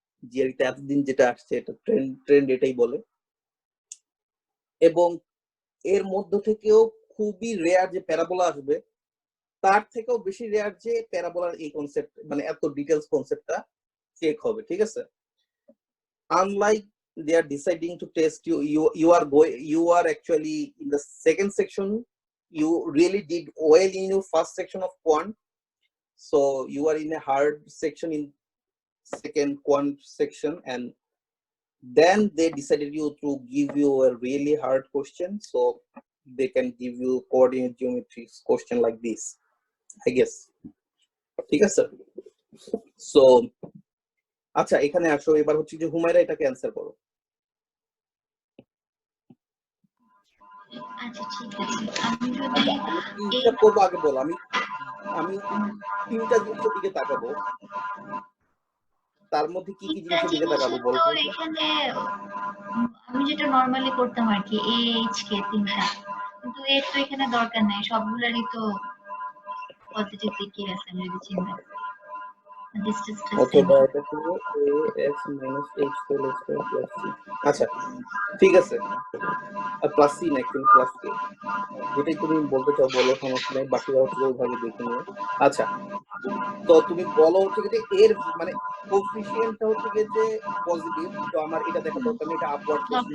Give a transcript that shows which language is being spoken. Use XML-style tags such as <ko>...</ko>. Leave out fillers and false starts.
<bn>জিআরইতে এতদিন যেটা আসছে এটা ট্রেন্ড এটাই বলে। এবং এর মধ্য থেকেও খুবই রেয়ার যে প্যারাবোলা আসবে, তার থেকেও বেশি রেয়ার যে প্যারাবোলার এই কনসেপ্ট মানে এত ডিটেইলস কনসেপ্টটা চেক হবে। ঠিক আছে,</bn> <en>unlike they are deciding to test you are actually in the second section, you really did well in your first section of quant, so you are in a hard section in second quant section, and then they decided you to give you a really hard question, so they can give you coordinate geometry question like this, I guess.</en> <bn>ঠিক আছে, so আচ্ছা এখানে আসো, এবার হচ্ছে যে হুমায়রা এটাকে answer করো। আচ্ছা, ঠিক আছে। আমি যদি কি হিসাব করবো আগে বলো, আমি 3টা জিনিসের দিকে তাকাবো, তার মধ্যে কি কি জিনিসের দিকে তাকাবো বলো তো তো? এখানে আমি যেটা নরমালি করতাম আর কি, এইচ কে 3টা, কিন্তু এর তো এখানে দরকার নাই, সবগুলারই তো পজিটিভ দিকে আছে আমি যদি চিন্তা করি। ডিস্টেন্সটা সেম। অথবা এটা কি</bn> <en>ax minus h whole square plus c।</en> <bn>আচ্ছা ঠিক আছে, আর প্লাস সি না, অ্যাকচুয়ালি প্লাস কে, যেটাই তুমি বলতে চাও বলো, সমস্যা নেই, বাকিটা হচ্ছে ওইভাবে দেখে নিও। আচ্ছা, তো তুমি বলো হচ্ছে কি যে এর মানে কোফিশিয়েন্টটা হচ্ছে কি যে পজিটিভ, তো আমার এটা দেখা দরকার নেই, এটা আপওয়ার্ড কেসিং,</bn>